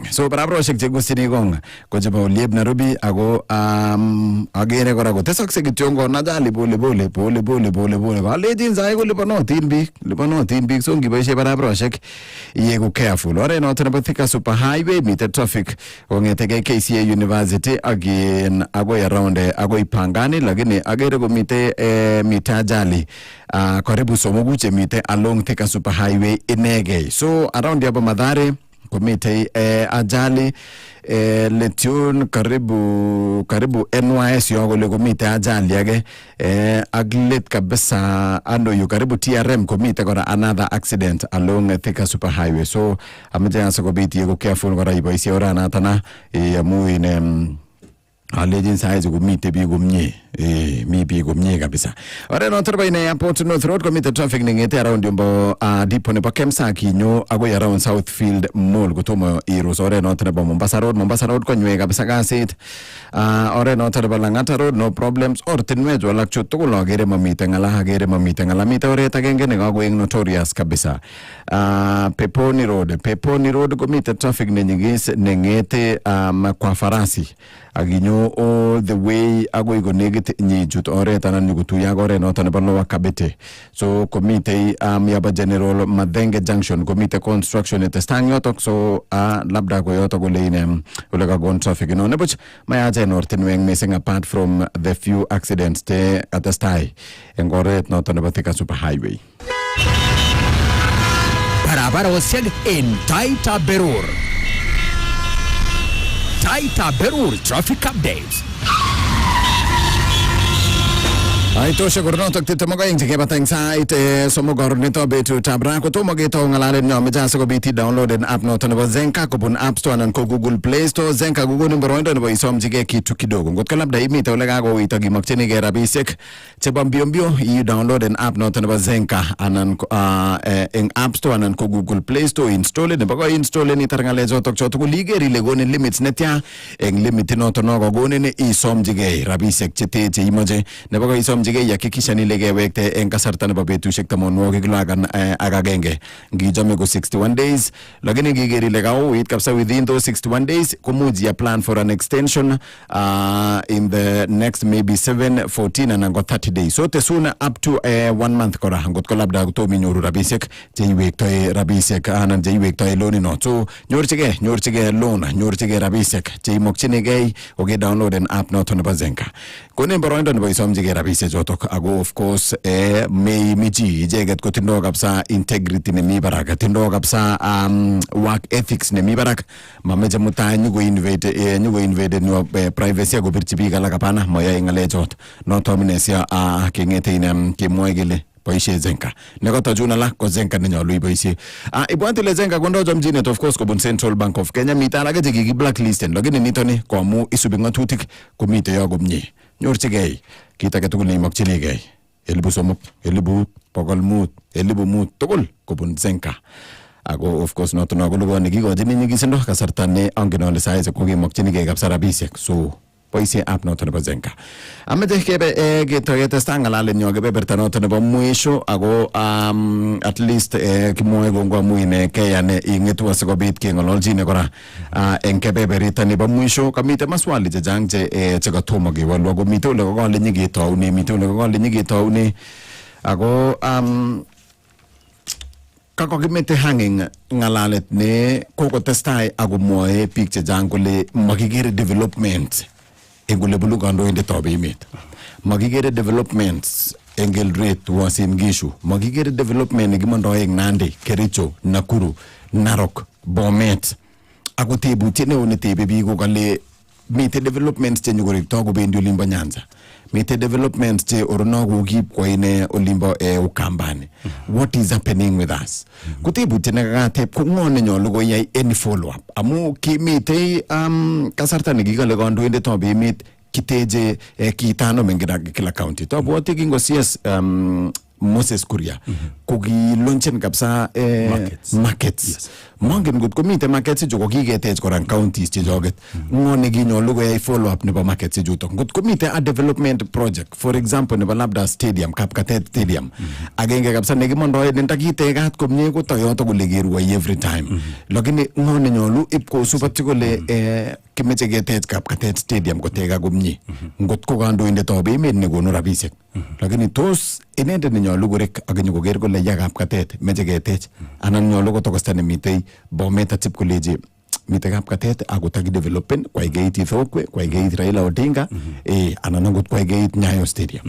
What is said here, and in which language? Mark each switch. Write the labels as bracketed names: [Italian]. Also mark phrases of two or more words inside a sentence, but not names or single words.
[Kalenjin] So barabrosek chegusini kong ko chebo oliep Nairobi ako agere kora kotesakse kityo ngona jali pole kalejin sai ko liponotin biik so ngiboisie barabrosek iegu careful. Oret noto nebo Thika super highway mite traffic kongetege KCA University agi agoi around agoi Pangani lakini agere komite mite ajali karibu somogu chemite along Thika super highway inegei. So around yabo Mathare komite ajali letion karibu NYS yogole komite ajali age aglet kabisa ando yu karibu TRM komite kora [English] another accident along Thika super highway. [Kalenjin] So amajansa kobiti yego careful kora iboisi orana tana amu in alejin saizi kumite bigumnye mi bigumnye kabisa. Ore no turba ine airport North Road komite traffic ningete around yombo dipo ne Kemsa kinyo agoi around Southfield Mall kutomo irus. Ore no turba Mombasa Road konywe kabisa kasit. Ore no turba Langata Road [English] no problems [Kalenjin] or tinwe jo lakcho tugul agere mamite ngala mite ore tagenge ne agoi notorious kabisa. Peponi Road komite traffic ningis ningete kwa farasi aginyo [English] all the way [Kalenjin] agoi go negate nyijut ore tanan nyugutuya gore no tan balwa kabete. So komite yaba General Madenge Junction komite construction at stangyo tok so labda go yoto go lane ulega gon traffic no nebuch mayaje norten weng [English] missing apart from the few accidents [Kalenjin] te [English] at the sty [Kalenjin] engore no tan batika super highway. Barabara wasiag in Taaitab Berur. Taaitab Berur [English] traffic updates. [Kalenjin] Aitosha gornotok titamaga ing jike batang sait somogor nito betu tabra ko tomo geto ngalale nyo meja so biti [English] download an app [Kalenjin] noto nebo Zenka kubun App Store nan ko Google Play Store. Zenka Google number 1 nebo isom jike kitu kidogo ngot kalabda imita ulega go itagi makcheni ge rabisek cheba mbio [English] you download an app [Kalenjin] noto nebo Zenka anan in App Store anan ko Google Play Store install nebo ko install ni tarngale jotok chotok ligeri legone limits netya eng limit noto no go gone ni isom jike rabisek chete che imoje nebo ko isom isomjige yakikishan ile kewekte en kasarta nebo betusiek 61 ngichome ko 61 days lakini ngiger ile kauit kabisa [English] within those 61 days [Kalenjin] komuch ya [English] plan for an extension in the next maybe 7 14 and 30 days so [Kalenjin] tesun [English] up to 1 month [Kalenjin] kora ngot ko labda kotom inyoru rabisiek cheiwektoi rabisiek anan cheiwektoi loan no so nyorchige loan nyorchige rabisiek cheimokchinigei oge downloaden app noto nebo Zenka konen boroindo nebo isomjige rabisiek chotok ago [English] of course [Kalenjin] may miji ijeget kotindo kabisa integrity nemi barak tindo kabisa [English] work ethics [Kalenjin] nemi barak mameche mutai nyugo invade no privacy ago birchi biik alak hapana moyoe ngalechot noto amnesia kengete inem kemwoe kele boisie Zenka nekoto juna la ko Zenka nenyolu iboisie ibwanti le Zenka kondo chomchinet of course kobun Central Bank of Kenya mita alake chekiki blacklisten lakini nitoni koamu isubi ngatutik komite yo komie nyorchigei kit age tugul neimokchinigei 3,000 500 1,500 tugul kobun Zenka ago [English] of course [Kalenjin] noto no kolugoni kikojini nyigisindo kasarta ne angen ole saize kokimokchinigei kabisa rabisiek so boisie app noto nebo Zenka amete kebe ketesta ngalalen nyo kebeberta noto nebo mwisho ago [English] at least [Kalenjin] kimoe gongo amuine keyane ingetu asikobit kengololchine kora en kebeberita nebo mwisho kamite maswali chechang che katomo kewalwa komite ole kokole nyigetaune mite ole kokole nyigetaune ago kakokimete hanging ngalalet ne kokotestai akomwoe biik chechang kole makikere development engule bulu kandoindetab emet makikere developments engel rate Uasin Gishu makikere development nekimondo eng Nandi Kericho Nakuru Narok Bomet ako tebutiet neo netebe biik kokale mite developments che nyokorikto kobendi olimbo Nyanza mite developments che orono kokip kwa ine olimbo Ukambani [English] what is happening with us [Kalenjin] kutebutiet nekakateb ko ng'o nenyolu koyai [English] any follow up [Kalenjin] amu kimite kasarta nekikale kandoindetab emet kiteje kitano mengira kila county tobwoti kingosias Moses Kuria kokilonchen kabisa markets mongen gut komite markets chu kokiketech koran counties che joget ngone kinyolu koyai [English] follow up [Kalenjin] nebo markets chuto gut komite [English] a development project for example [Kalenjin] nebo labda stadium Kapkatet stadium agenge kabisa nekimondo nentakitekat komie ko toyoto kole keruai [English] every time [Kalenjin] lakini ngone nyolu ipko supati kole kimeche ketech Kapkatet stadium koteka komie ngot ko kandoindetab emet nekonu rabisiek lakini tos inendet nenyolu korek ak nyokoker kole ya Kapkatet meche ketech anan nyolu kotokosta nemitei Bomet atip koleji mite Kapkatet ako takidevelopen kwa igeit Ithokwe kwa igeit Raila Odinga anan angot kwa igeit Nyayo stadium